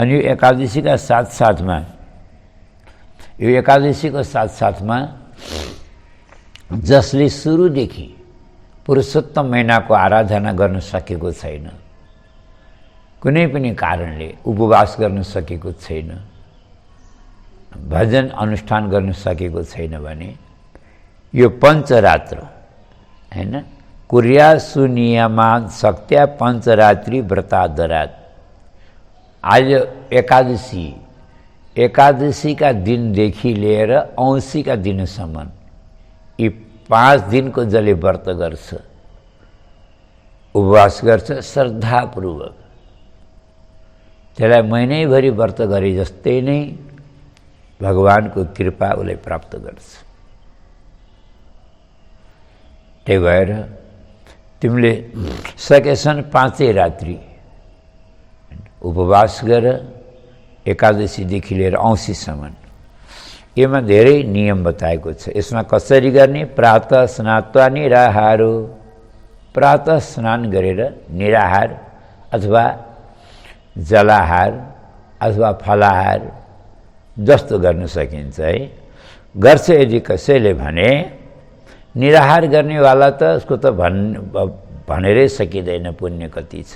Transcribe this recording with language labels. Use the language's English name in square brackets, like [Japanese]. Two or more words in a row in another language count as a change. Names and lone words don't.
[Nepali] अनि यो एकादशी का साथ साथमा यो एकादशीको साथसाथमा जसले सुरुदेखि पुरुषोत्तम महिनाको आराधना गर्न सकेको छैन, कुनै पनि कारणले उपवास गर्न सकेको छैन, भजन अनुष्ठान गर्न सकेको छैन भने यो पञ्चरात्र हैन, [Sanskrit] कुर्या सुनियमान शक्त्या पञ्चरात्रि व्रतादरात। [Nepali] आज एकादशीका दिनदेखि लिएर औँसीका दिनसम्म यी 5 दिनको जसले व्रत गर्छ, उपवास गर्छ श्रद्धापूर्वक, त्यसलाई महिनैभरि व्रत गरे जस्तै नै भगवानको कृपा उसलाई प्राप्त गर्छ। त्यही भएर तिमीले सकेसन 5 रात्रि उपवास गर, एकादशीदेखि लिएर औँसीसम्म। यसमा धेरै नियम बताएको छ। यसमा कसरी गर्ने? [Sanskrit] प्रातः स्नात्वा निराहारो, [Nepali] प्रातः स्नान गरेर निराहार अथवा जलाहार अथवा फलाहार जस्तो गर्न सकिन्छ है। गर्छ यदि कसैले भने निराहार गर्नेवाला त उसको त भनेरै सकिँदैन, पुण्य कति छ।